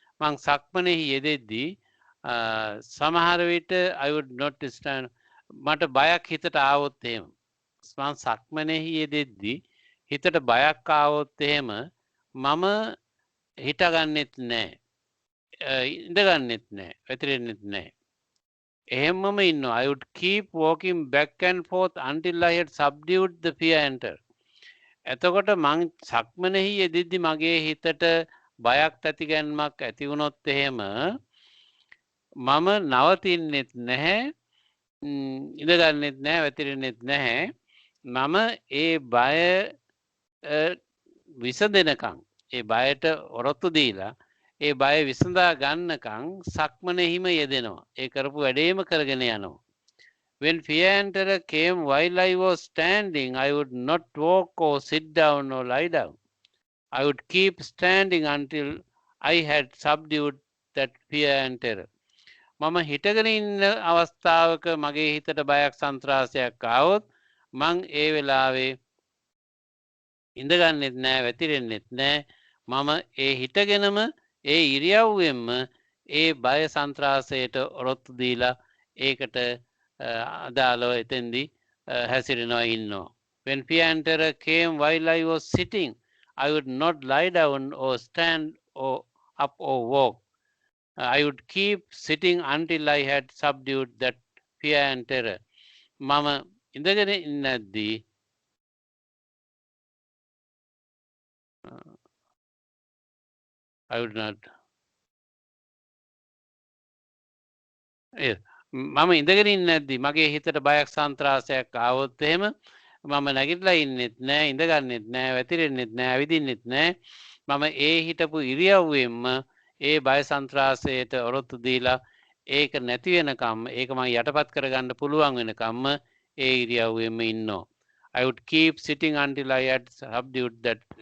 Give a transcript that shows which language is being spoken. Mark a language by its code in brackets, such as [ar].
[si] මං සක්මනෙහි යෙදෙද්දී සමහර විට [en] I would not stand. [si] මට බයක් හිතට ආවොත් එහෙම මං සක්මනෙහි යෙදෙද්දී හිතට බයක් ආවොත් එහෙම මම හිටගන්නෙත් නැහැ. ඉඳගන්නෙත් නැහැ. වැතිරෙන්නෙත් නැහැ. එහෙමම ඉන්නවා. [en] I would keep walking back and forth until I had subdued the fear enter. [si] එතකොට මං සක්මනෙහි යෙදෙද්දි මගේ හිතට බයක් ඇතිගැන්මක් ඇති වුණොත් එහෙම මම නවතින්නෙත් නැහැ, ඉඳගන්නෙත් නැහැ, වැතිරෙන්නෙත් නැහැ. මම ඒ බය විසඳෙනකම්, ඒ බයට ඔරොත්තු දීලා ඒ බය විසඳා ගන්නකම් සක්මනෙහිම යෙදෙනවා. ඒ කරපු වැඩේම කරගෙන යනවා. [en] When fear and terror came while I was standing, I would not walk or sit down or lie down. I would keep standing until I had subdued that fear and terror. [si] මම හිටගෙන ඉන්න අවස්ථාවක මගේ හිතට බයක් සන්ත්‍රාසයක් ආවොත් මං ඒ වෙලාවේ ඉඳගන්නෙත් නැහැ, වැතිරෙන්නෙත් නැහැ. මම ඒ හිටගෙනම ඒ ඉරියව්වෙන්ම ඒ බය සන්ත්‍රාසයට ඔරොත්තු දීලා ඒකට අදාළව එතෙන්දී හැසිරෙනවා ඉන්නවා. [en] When fear and terror came while I was sitting, I would not lie down or stand or up or walk. I would keep sitting until I had subdued that fear and terror. [si] මම ඉඳගෙන ඉන්නද්දී [en] I would not. [si] මම ඉඳගෙන ඉන්නද්දී මගේ හිතට බයක් සන්ත්‍රාසයක් ආවොත් එහෙම මම නැගිටලා ඉන්නෙත් නැහැ, ඉඳගන්නෙත් නැහැ, වැතිරෙන්නෙත් නැහැ, ඇවිදින්නෙත් නැහැ. මම ඒ හිටපු ඉරියව්වෙන්ම ඒ බය සන්ත්‍රාසයට ඔරොත්තු දීලා ඒක නැති වෙනකම්, ඒක මම යටපත් කරගන්න පුළුවන් වෙනකම්ම ඒ ඉරියව්වෙන්ම ඉන්නවා. [en] I would keep sitting until I had subdued that.